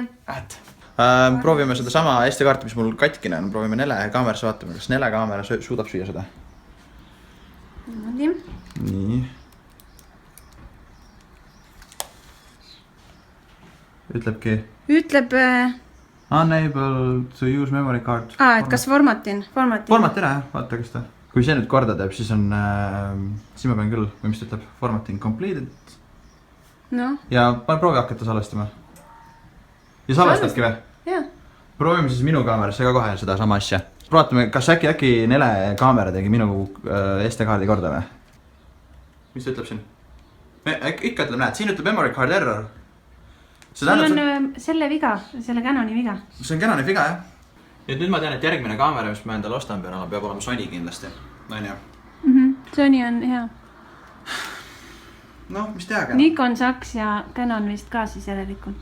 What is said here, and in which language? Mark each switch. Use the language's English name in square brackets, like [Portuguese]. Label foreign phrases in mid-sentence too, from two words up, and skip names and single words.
[Estonian] Proovime seda sama SD-kaarti, mis mul katkine on. Proovime Nele kaamerasse vaatama, kas Nele kaamera suudab süüa seda. Nii. Ütlebki. Ütleb... [English] Unable to use memory card. [Estonian] et kas formatin? Formatin ära, vaata kas ta. Kui see nüüd korda teeb, siis on... Siis ma pean küll, või mis ta ütleb? [English] Formatin completed. [Estonian] No. Ja pane proovi hakata salvestama. Ja salvestadki või? Jah. Proovime siis minu kaamerasse ka kohe seda sama asja. Vaatame, kas äkki Nele kaamera tegi minu SD-kaardi korda või? Mis ta ütleb siin? Ikka ütleb, näed, siin ütleb [English] memory card error. [Estonian] Sul on selle viga, selle Canoni viga. See on Canoni viga, jah. Ja nüüd ma tean, et järgmine kaamera, mis ma endale ostan peab olema Sony kindlasti. Naine. Sony on hea. No, mis teha? Nikon, Saks ja Canon vist ka siis järelikult.